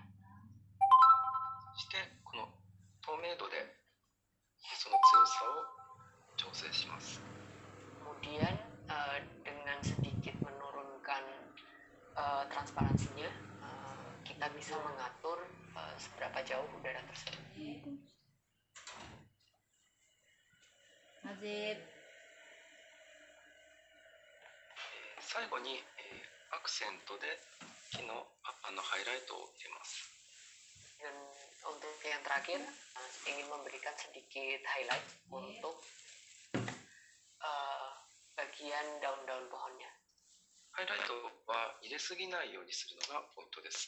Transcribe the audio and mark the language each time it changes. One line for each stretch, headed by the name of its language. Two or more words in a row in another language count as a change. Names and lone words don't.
Japanese: そしてこの透明度でその強さを調整します。
Indonesian: Kemudian dengan sedikit menurunkan transparansinya, kita bisa mengatur seberapa jauh udara tersebut.
Japanese: 最後に、アクセントで木の葉っぱのハイライトを入れます。
Indonesian: Dan untuk yang terakhir, ingin memberikan sedikit highlight untuk bagian daun-daun pohonnya.
Japanese: ハイライトは入れすぎないようにするのがポイントです。